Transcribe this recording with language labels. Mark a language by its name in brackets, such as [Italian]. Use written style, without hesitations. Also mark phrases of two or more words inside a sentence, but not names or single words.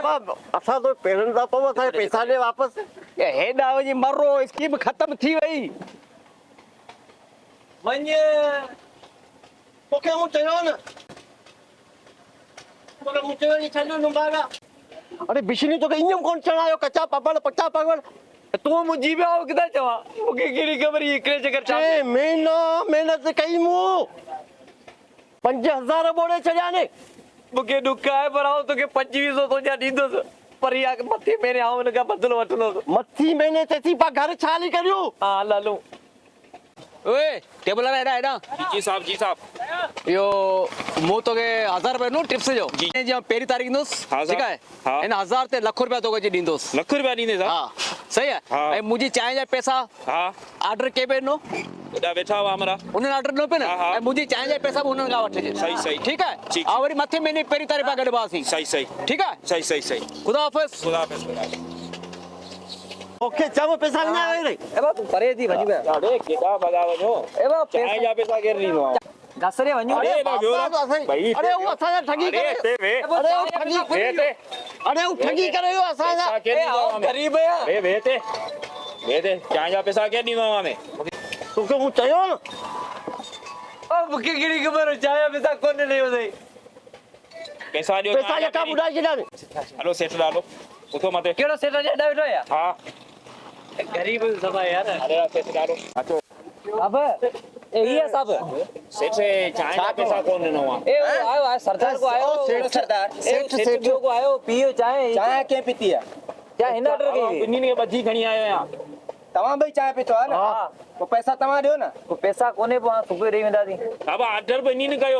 [Sindhi] बाबा असां तो पेरनि था पऊं, असांखे पैसा ॾे वापसि। हेॾा वञी मरो, स्कीम ख़तम थी वई। वञ तोखे मूं चयो न, तोखे मूं चयो नी छॾियो नुंबागा। अरे बिशनी तोखे ईअं कोन चढ़ायो कच्चा पापड़ पक्का पापड़। तूं मुंहिंजी बि आऊं किथां चवां? मूंखे कहिड़ी ख़बर हिकिड़े चकर चांस। 6 महीना महिनत कई मूं, 5000 ॿोड़े छॾिया ने। मूंखे ॾुख आहे पर आऊं तोखे 2500 तुंहिंजा ॾींदुसि, पर इहा मथे महीने आऊं हिन खां बदिलो वठंदुसि। मथी महीने ते थी पा घर छा हली करियूं? हा हलूं। ओए टेबल वारा हेॾा जी साहब जी साहब। इहो मूं तोखे 1000 रुपया ॾिनो टिप्स जो। जी। जीअं पहिरीं तारीख़ ईंदुसि, हा साहब। ठीकु आहे। हा। हिन 1000 ते लख रुपया तोखे अची ॾींदुसि। लख रुपया ॾींदे साहब? हा सही आहे। हा। ऐं मुंहिंजी चांहि जा पैसा हा ऑर्डर के पे ॾिनो? हेॾा वेठा हुआ हमारा। उन्हनि ऑर्डर ॾिनो पे न। हा, हा। ऐं मुंहिंजी चांहि जा पैसा बि उन्हनि खां वठिजे। सही, सही। ठीकु आहे। ठीक। ऐं वरी मथे महीने पहिरीं तारीख़ पिया गॾु हुआसीं। सही सही ठीकु आहे। सही सही सही। ख़ुदा हाफ़िज़। खुदा हाफ़िज़ खुदा हाफ़िज़। तोखे चव पैसा न आवे रे। ए बा तूं परे थी वञ पिया। अरे केॾा भॻा वञो। ए बा चांहि जा पैसा केरु ॾींदो आहे? घसरे वञो। अरे अरे बाबा, बाबा तो भाई, अरे वो असांजा ठगी अरे करे। हिते वे। अरे वो ठगी अरे वो ठगी करे वियो असांजा। पैसा केरु ॾींदो आहे हमें? गरीब आहियां। वे ते चांहि जा पैसा केरु ॾींदो आहे हमें? तोखे हूं चयो न मूंखे कहिड़ी ख़बर चाहिया पैसा कोन्हे नहीं ॿुधाई पैसा ॾियो पैसा जेका ॿुधाए छॾिया हलो सेठ ॾाढो उथो मथे कहिड़ो सेठ हेॾा वेठो आहे हा ग़रीब सभा यार अरे सेठ ॾाढो अचो अब ए ये साहब सेठ चांहि जा पैसा कोन ॾिनो आहे ए आयो आयो सरदार को आयो सेठ सरदार सेठ सेठ को आयो पियो चांहि चांहि कीअं पीती आहे क्या हिन ऑर्डर कई ॿिन्हिनि खे ॿधी खणी आयो आहियां तव्हां ॿई चांहि पीतो आहे न पोइ पैसा तव्हां ॾियो न को पैसा कोन्हे पोइ सुबुह ॾेई वेंदासीं बाबा ऑर्डर बि ॿिन्हिनि कयो